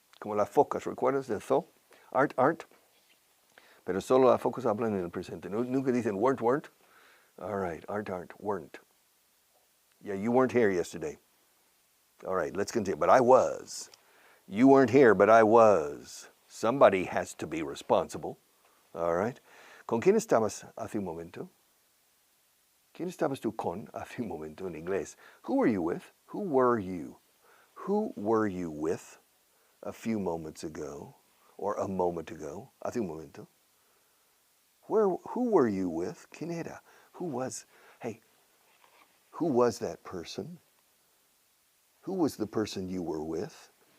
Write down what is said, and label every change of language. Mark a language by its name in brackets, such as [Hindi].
[Spanish] Como las focas, ¿recuerdas del zoo? [English] Aren't. [Spanish] Pero solo las focas hablan en el presente. Nunca dicen [English] weren't. All right, aren't, weren't. Yeah, you weren't here yesterday. All right, let's continue. But I was. You weren't here, but I was. Somebody has to be responsible. All right. [Spanish] ¿Con quién estabas hace un momento? ¿Quién estabas tú con hace un momento en inglés? [English] Who were you with? Who were you? Who were you with a few moments ago? Or a moment ago? [Spanish] Hace un momento. [English] Who were you with? [Spanish] ¿Quién era? [English] Who was that person? Who was the person you were with?